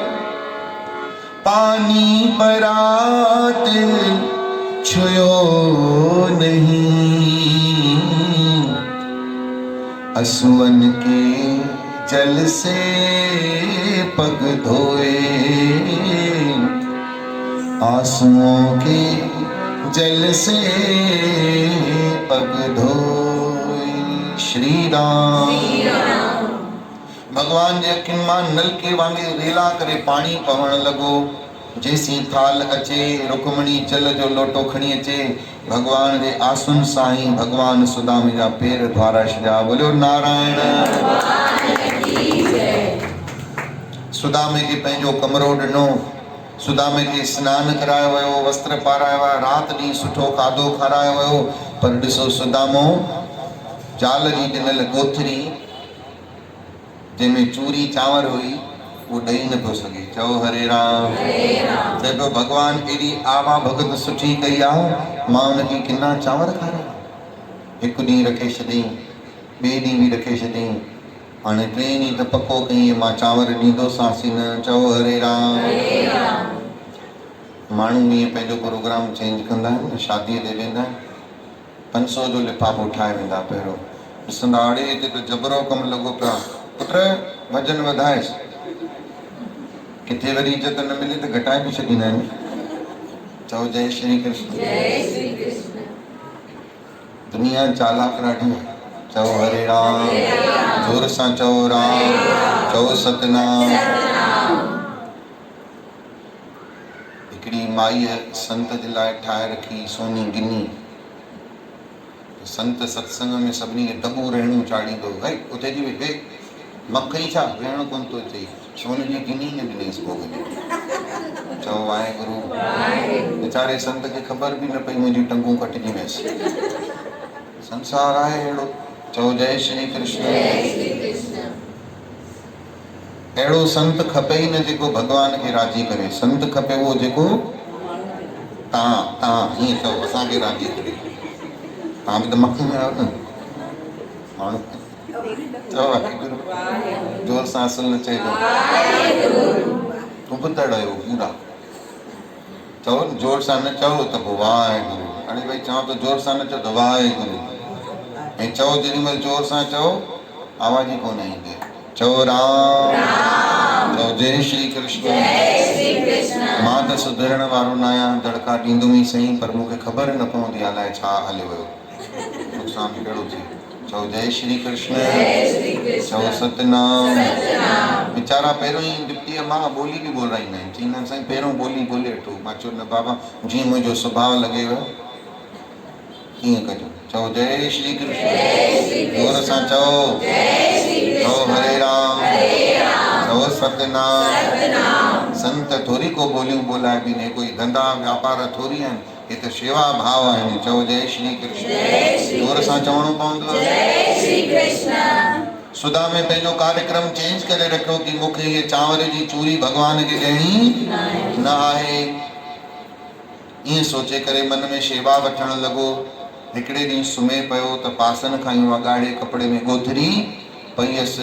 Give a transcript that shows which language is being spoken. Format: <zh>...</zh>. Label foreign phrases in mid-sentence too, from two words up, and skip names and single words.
<hi>पानी परात छुयो नहीं, असुवन के जल से पग धोए। आंसुओं के जल से पग धोए। श्री राम।</hi> <sd>भगवान जे अखियुनि मां नलके वांगुरु रेला करे पाणी पवण लॻो। जेसी थाल अचे, रुक्मणी जल जो लोटो खणी अचे, भगवान जे आसन सां ई भगवान सुदामे जा पेर धुआरा छॾिया। बोलो नारायण। सुदामे खे पंहिंजो कमरो ॾिनो। सुदामे खे सनानु करायो वियो, वस्त्र पारायो विया, राति ॾींहुं सुठो खाधो खारायो वियो। पर ॾिसो सुदामो ज़ाल जी ॾिनल ॻोथरी जंहिंमें चूरी चांवर हुई वो ॾेई नथो सघे। चओ हरे राम। चए पियो भगवान एॾी आवा भगत सुठी कई आहे, मां हुनखे किना चांवर खाराया। हिकु ॾींहुं रखे छॾियईं, ॿिए ॾींहुं बि रखे छॾियईं। हाणे टे ॾींहं त पको कईं मां चांवर ॾींदोसांसि न। चओ हरे राम। माण्हू ईअं पंहिंजो प्रोग्राम चेंज कंदा आहिनि, शादीअ ते वेंदा आहिनि, 500 जो लिफ़ाफ़ो ठाहे वेंदा। पहिरियों ॾिसंदा आड़े हिते त जबरो कमु लॻो पिया, पुट वजन वधाएसि, किथे वरी इज़त न मिले त घटाए बि छॾींदा आहिनि। चओ जय श्री कृष्ण। जय श्री कृष्ण। दुनिया चालाक ॾाढी आहे। चओ हरे राम, जोर सां चओ राम, चओ सतनाम। हिकिड़ी माईअ संत जे लाइ ठाहे रखी सोनी गिनी। संत सत्संग में सभिनी खे दॿो रहणो चाढ़ींदो, भई उते जी वे मखई छा वेहणो कोन थो अचे, सोन जी गिनी न ॾिनईसि भोग में। चओ वाहेगुरु। वीचारे संत खे ख़बर बि न पई मुंहिंजी टंगूं कटिजी वियसि। संसार आहे अहिड़ो। चओ जय श्री कृष्ण। अहिड़ो संत खपे ई न जेको भॻवान खे राज़ी करे। संत खपे उहो जेको तव्हां ईअं चओ असांखे राज़ी करे। तव्हां बि त मखियूं आहियो न माण्हू। चओ वाहेगुरु। जोर सां असुल न चइजो, उबतड़ आहियो पूरा। चओ जोर सां न चओ त पोइ वाहेगुरु। हाणे भई चवां तो जोर सां न चओ त वाहेगुरु, ऐं चओ जेॾीमहिल जोर सां चओ आवाज़ ई कोन ईंदी। चओ राम, चओ जय श्री कृष्ण। मां त सुधरण वारो न आहियां, दड़का ॾींदुमि ई सही, पर मूंखे ख़बर न पवंदी अलाए छा हले वियो, नुक़सान कहिड़ो थिए। चओ जय श्री कृष्ण। चओ सतनाम। वीचारा पहिरियों ई डिप्टीअ मां ॿोली बि ॿोलाईंदा आहिनि, चईंदा आहिनि साईं पहिरियों ॿोली ॿोले वठो। मां चयो न बाबा, जीअं मुंहिंजो सुभाउ लॻेव कीअं कजो। चओ जय श्री कृष्ण। जोर सां चओ। चओ हरे राम, चओ सतनाम। संत थोरी को ॿोलियूं ॿोलाए बि न, कोई धंधा व्यापार थोरी आहिनि, हे त शेवा भाव आहिनि। चओ जय श्री कृष्ण। जोर सां चवणो पवंदो। जय श्री कृष्ण। सुधा में पंहिंजो कार्यक्रम चेंज करे रखियो कि मूंखे इहे चांवर जी चूरी भॻवान खे ॾियणी न आहे। ईअं सोचे करे मन में शेवा वठणु लॻो। हिकिड़े ॾींहुं सुम्हे पियो त पासनि खां ई वॻाड़े कपिड़े में ॻोथरी पई हुअसि।</sd>